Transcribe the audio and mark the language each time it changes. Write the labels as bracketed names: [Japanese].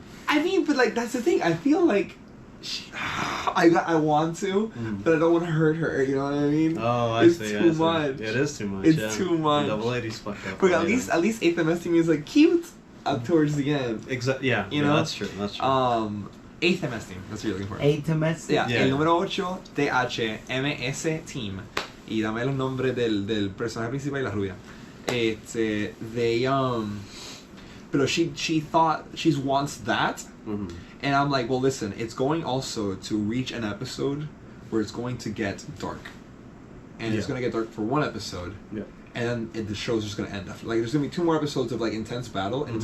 [English] I mean, but like that's the thing. I feel like I want to, but I don't want to hurt her. You know what I mean? Oh, I It's see. too I see. much. It is too much. It's yeah. too much. 080's fucked up. But at least 8th MS Team is like cute up towards the end. Yeah. You yeah, know? that's true. That's true. 8th MS Team. That's what you're looking for. 8 MS. Yeah, Yeah. [Spanish] el número 8, THMS Team. Y dame los nombres del personaje principal y la rubia. [English] They but she thought she wants that, Mhm. and I'm like, well, listen, it's going also to reach an episode where it's going to get dark, and it's going to get dark for one episode, Yeah. and then the show's just going to end. Like there's going to be 2 more episodes of like intense battle, and it's